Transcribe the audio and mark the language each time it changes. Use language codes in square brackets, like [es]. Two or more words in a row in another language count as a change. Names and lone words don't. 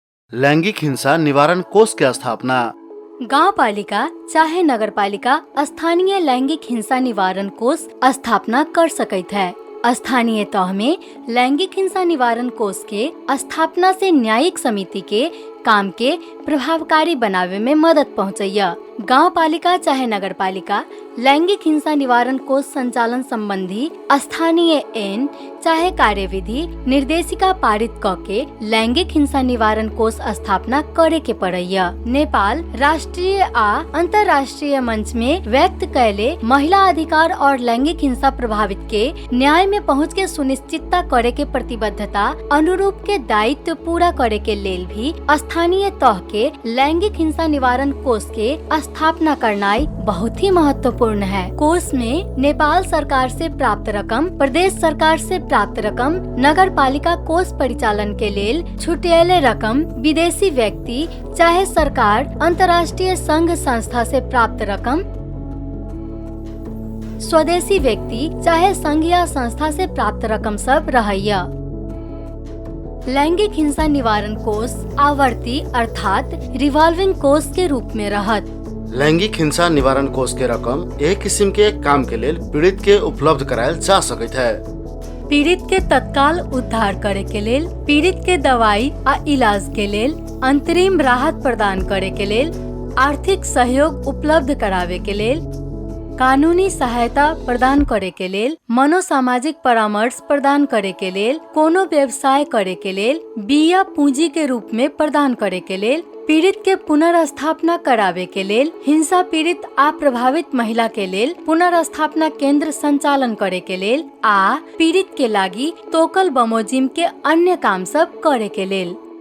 [mai] लैंगिक हिंसा निवारण कोष के स्थापना। गांव पालिका चाहे नगर पालिका स्थानीय लैंगिक हिंसा निवारण कोष स्थापना कर सकते है। स्थानीय तह में लैंगिक हिंसा निवारण कोष के स्थापना से न्यायिक समिति के काम के प्रभावकारी बनावे में मदद पहुँचैया। गांव पालिका चाहे नगर पालिका लैंगिक हिंसा निवारण कोष संचालन संबंधी स्थानीय ऐन चाहे कार्यविधि निर्देशिका पारित करके लैंगिक हिंसा निवारण कोष स्थापना करे के पड़ैया। नेपाल राष्ट्रीय आ अंतर्राष्ट्रीय मंच में व्यक्त कैले महिला अधिकार और लैंगिक हिंसा प्रभावित के न्याय में पहुँच के सुनिश्चितता करे के प्रतिबद्धता अनुरूप के दायित्व पूरा करे के लेल भी स्थानीय तह के लैंगिक हिंसा निवारण कोष के स्थापना करनाई बहुत ही महत्वपूर्ण है। कोष में नेपाल सरकार से प्राप्त रकम, प्रदेश सरकार से प्राप्त रकम, नगर पालिका कोष परिचालन के लेल छुटेले रकम, विदेशी व्यक्ति चाहे सरकार अंतर्राष्ट्रीय संघ संस्था से प्राप्त रकम, स्वदेशी व्यक्ति चाहे संघीय संस्था से प्राप्त रकम सब रहैया। लैंगिक हिंसा निवारण कोष आवर्ती अर्थात रिवॉल्विंग कोष के रूप में रहत। लैंगिक हिंसा निवारण कोष के रकम एक किस्म के काम के लेल पीड़ित के उपलब्ध करायल जा सकते है। पीड़ित के तत्काल उद्धार करे के लेल, पीड़ित के दवाई आ इलाज के लेल, अंतरिम राहत प्रदान करे के लेल, आर्थिक सहयोग उपलब्ध करावे के लेल, कानूनी सहायता प्रदान करे के लेल, मनोसामाजिक परामर्श प्रदान करे के लेल, कोनो व्यवसाय करे के लेल, बिया पूंजी के रूप में प्रदान करे के लेल, पीड़ित के पुनर्स्थापना करावे के लेल, हिंसा पीड़ित आ प्रभावित महिला के लेल पुनर्स्थापना केंद्र संचालन करे के लेल आ पीड़ित के लागी तोकल बमोजिम के अन्य काम सब करे के लेल।